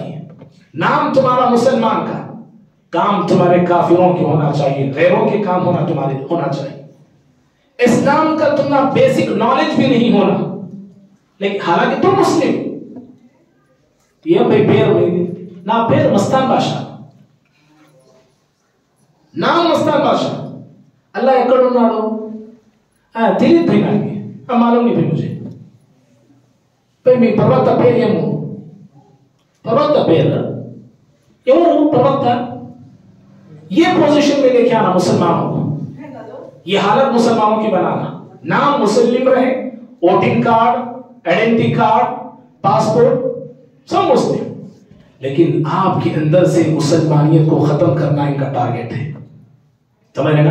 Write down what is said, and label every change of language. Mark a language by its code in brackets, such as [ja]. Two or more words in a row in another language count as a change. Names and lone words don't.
[hi] नाम तुम्हारा मुसलमान का, काम तुम्हारे काफिरों के होना चाहिए, गैरों के काम होना चाहिए। इस्लाम का तुम्हारा [en] basic knowledge [hi] भी नहीं होना, लेकिन हालांकि तुम मुस्लिम, ये भाई पेर ना पेर मस्तान बादशाह, नाम मस्तान बादशाह, अल्लाह [te] ఎక్కడున్నాడు తెలియదు [hi] भाई, నాకు मालूम नहीं भाई मुझे भाई, [te] మీ ప్రవక్త పేరు ఏమో, ప్రవక్త పేరు ఎవరు ప్రవక్త, [hi] ये पोजीशन में लेके आना मुसलमानों को, ये हालत मुसलमानों की बनाना। नाम मुस्लिम रहे, [en] voting card, identity card, [hi] पासपोर्ट सब मुस्लिम, लेकिन आपके अंदर से मुसलमानियत को खत्म करना इनका टारगेट है, समझ रहे ना?